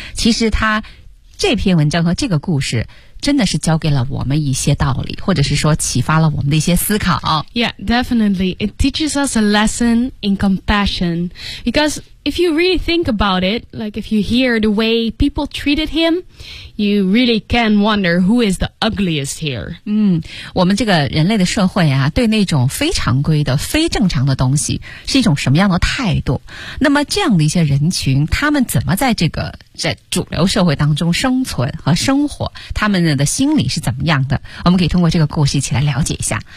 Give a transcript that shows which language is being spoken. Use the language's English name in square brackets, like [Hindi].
[Chinese] 其实他这篇文章和这个故事真的是教给了我们一些道理，或者是说启发了我们的一些思考。 [English] Yeah, definitely. It teaches us a lesson in compassion. Because if you really think about it, like if you hear the way people treated him, you really can wonder who is the ugliest here. [Chinese] 我们这个人类的社会啊，对那种非常规的非正常的东西是一种什么样的态度，那么这样的一些人群他们怎么在这个在主流社会当中生存和生活，他们的心理是怎么样的，我们可以通过这个故事一起来了解一下。